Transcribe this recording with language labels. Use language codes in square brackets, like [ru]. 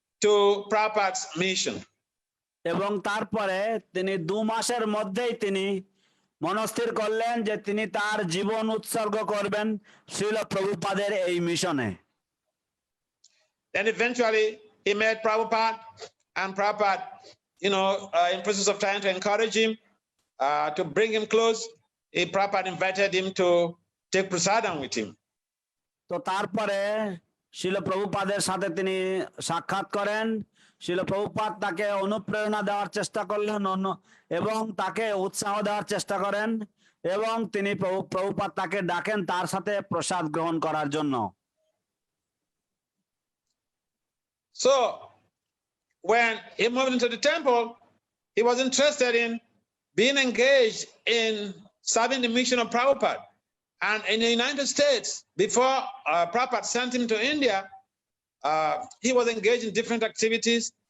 [en] to Prabhupada's mission. [bn] এবং তারপরে তিনি 2 মাসের মধ্যেই তিনি মনস্থির করলেন যে তিনি তার জীবন উৎসর্গ করবেন শ্রীল প্রভুপাদের এই মিশনে। [en] Then eventually he met Prabhupada, and Prabhupada, in process of trying to encourage him, to bring him close, Prabhupada invited him to take prasadam with him. [bn] তো তারপরে শ্রীল প্রভুপাদের সাথে তিনি সাক্ষাৎ করেন। শ্রীল প্রভুপাদ তাকে অনুপ্রেরণা দেওয়ার চেষ্টা করলেন এবং তাকে উৎসাহ দেওয়ার চেষ্টা করেন এবং তিনি প্রভুপাদ তাকে ডাকেন তার সাথে প্রসাদ গ্রহণ করার জন্য। [en] So when he moved into the temple, he was interested in being engaged in serving the mission of Prabhupada. And in the United States, before Prabhupada sent him to India, he was engaged in different activities.